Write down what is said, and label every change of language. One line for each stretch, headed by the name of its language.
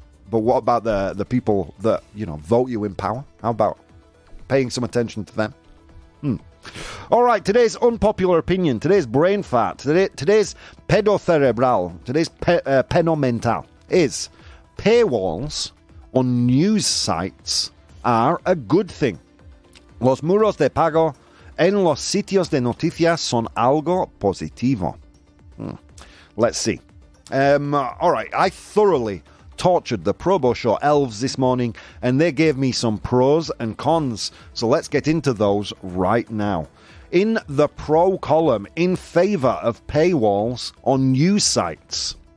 English: But what about the people that, you know, vote you in power? How about paying some attention to them? All right, today's unpopular opinion, today's brain fart, today's pedocerebral, today's penomental is paywalls on news sites are a good thing.
Spanish: Los muros de pago en los sitios de noticias son algo positivo.
English: Let's see. All right, I thoroughly tortured the ProBoh Show elves this morning, and they gave me some pros and cons. So let's get into those right now. In the pro column, in favor of paywalls on news sites.